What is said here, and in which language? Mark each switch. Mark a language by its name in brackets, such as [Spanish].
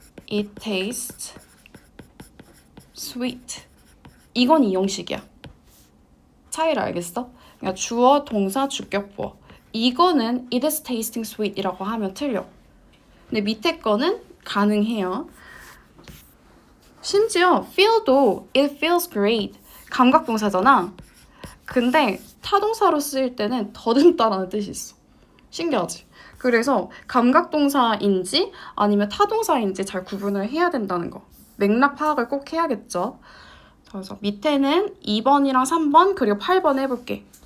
[English] It tastes sweet. [Korean] 이건 이 형식이야. 차이를 알겠어? 그러니까 주어, 동사, 주격, 보어. 이거는 [English] it is tasting sweet [Korean] 이라고 하면 틀려. 근데 밑에 거는 가능해요. 심지어 [English] feel도 it feels great. [Korean] 감각 동사잖아. 근데 타동사로 쓰일 때는 더듬다라는 뜻이 있어. 신기하지? 그래서 감각 동사인지 아니면 타동사인지 잘 구분을 해야 된다는 거. 맥락 파악을 꼭 해야겠죠. 그래서 밑에는 2번이랑 3번 그리고 8번 해볼게.